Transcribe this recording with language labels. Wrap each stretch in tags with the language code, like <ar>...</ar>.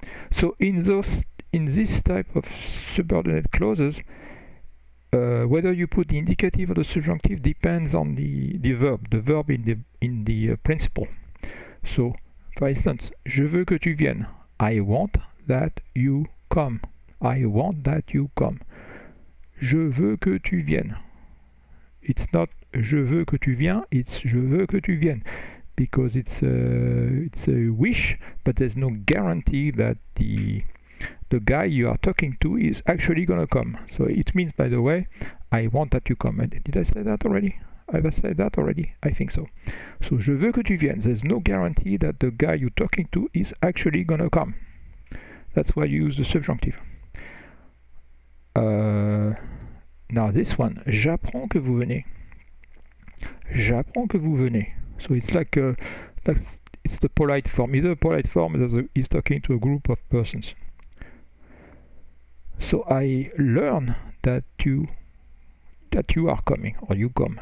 <en>So in this type of subordinate clauses, whether you put the indicative or the subjunctive depends on the verb in the principle. So, for instance,</en> <fr>je veux que tu viennes.</fr> <en>I want that you come. I want that you come.</en> <fr>Je veux que tu viennes.</fr> <en>It's not</en> <fr>je veux que tu viens,</fr> <en>it's</en> <fr>je veux que tu viennes,</fr> <en>because it's a wish, but there's no guarantee that the guy you are talking to is actually gonna come. So it means, by the way, I want that you come. Did I say that already? Have I said that already? I think so.</en> <fr>So je veux que tu viennes.</fr> <en>There's no guarantee that the guy you're talking to is actually gonna come. That's why you use the subjunctive. Now this one,</en> <fr>j'apprends que vous venez. J'apprends que vous venez.</fr> <en>So it's like it's the polite form. Either a polite form is talking to a group of persons. So I learn that you are coming, or you come.</en>